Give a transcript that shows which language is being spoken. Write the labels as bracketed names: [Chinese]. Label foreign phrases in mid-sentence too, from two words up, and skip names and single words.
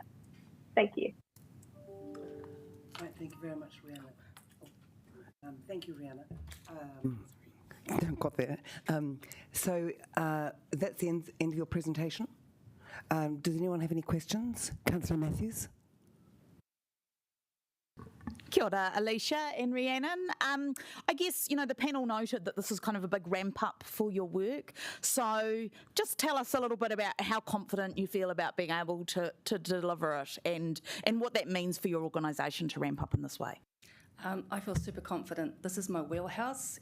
[English] Thank you. Right, thank you very much, Rihanna. Thank you, Rihanna. Got there. So that's the end of your presentation. Does anyone have any questions? Councillor Matthews. [Māori] Kia ora, [English] Alicia and Rhiannon. I guess, the panel noted that this is kind of a big ramp up for your work. So just tell us a little bit about how confident you feel about being able to deliver it and what that means for your organisation to ramp up in this way. I feel super confident. This is my wheelhouse.